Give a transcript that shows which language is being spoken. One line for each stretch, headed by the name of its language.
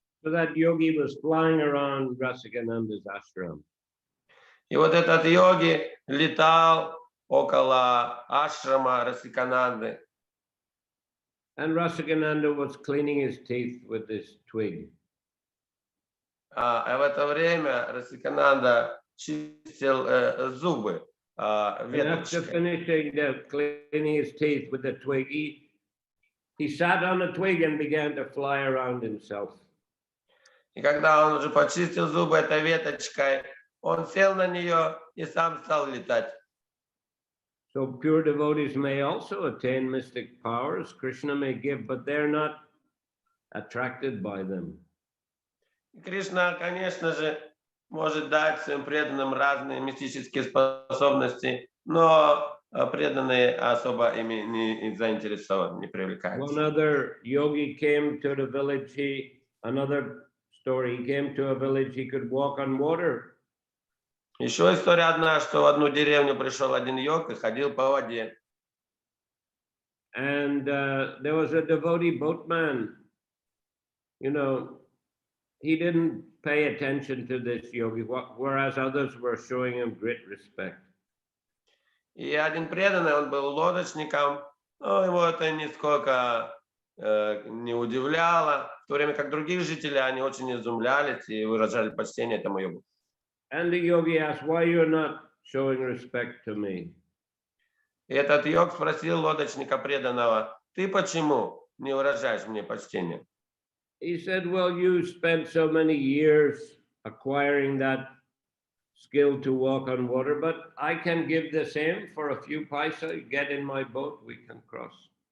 English: So that yogi was flying around Rasikananda's ashram.
Russian: И вот этот йоги летал около ашрама Расикананды.
English: And Rasikananda was cleaning his teeth with this twig.
Russian: А в это время Расикананда чистил зубы
English: After finishing cleaning his teeth with the twig, he sat on the twig and began to fly around himself.
Russian: И когда он уже почистил зубы этой веточкой, он сел на нее и сам стал летать.
English: So pure devotees may also attain mystic powers. Krishna may give, but they're not attracted by them.
Russian: Кришна, конечно же, может дать своим преданным разные мистические способности, но преданные особо ими не заинтересованы, не привлекаются.
English: One other yogi came to the village. Another story. He came to a village. He could walk on water.
Russian: Еще история одна, что в одну деревню пришел один йог и ходил по воде.
English: And there was a devotee boatman. He didn't pay attention to this yogi, whereas others were showing him great respect.
Russian: И один преданный, он был лодочником, но его это нисколько не удивляло, в то время как других жителей они очень изумлялись и выражали почтение этому йогу.
English: And the yogi asked, why you're not showing respect to me?
Russian: И этот йог спросил лодочника преданного: ты почему не выражаешь мне почтения?
English: He said, well, you spent so many years acquiring that skill to walk on water, but I can give the same for a few paisa. Get in my boat, we can cross.